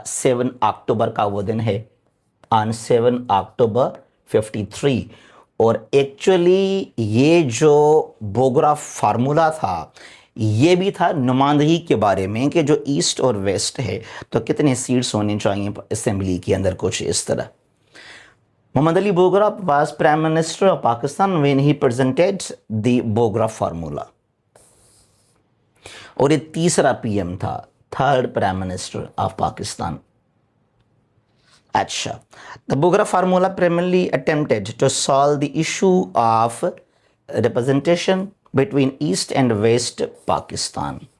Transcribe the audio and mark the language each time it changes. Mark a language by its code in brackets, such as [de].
[ur] 7 اکتوبر کا وہ دن ہے، [en] On 7 October 53. [ur] اور ایکچولی یہ جو بوگرا فارمولا تھا، یہ بھی تھا نمائندگی کے بارے میں، کہ جو ایسٹ اور ویسٹ ہے تو کتنے سیٹس ہونے چاہیے اسمبلی کے اندر، کچھ اس طرح. [en] Muhammad Ali Bogra was Prime Minister of Pakistan when he presented the Bogra formula. [ur] اور یہ تیسرا پی ایم تھا، [en] Third prime minister of Pakistan. اچھا، the Bogra formula primarily attempted to solve the issue of representation between East and West Pakistan.